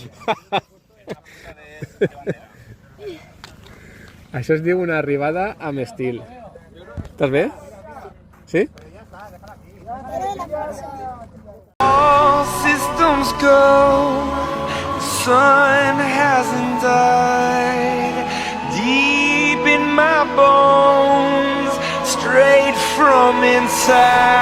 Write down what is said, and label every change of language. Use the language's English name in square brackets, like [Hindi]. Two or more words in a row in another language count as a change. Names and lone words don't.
[Catalan] Això es diu una arribada amb estil. Estàs bé? Sí? [English] All systems go. The sun hasn't died. Deep in my bones, straight from inside.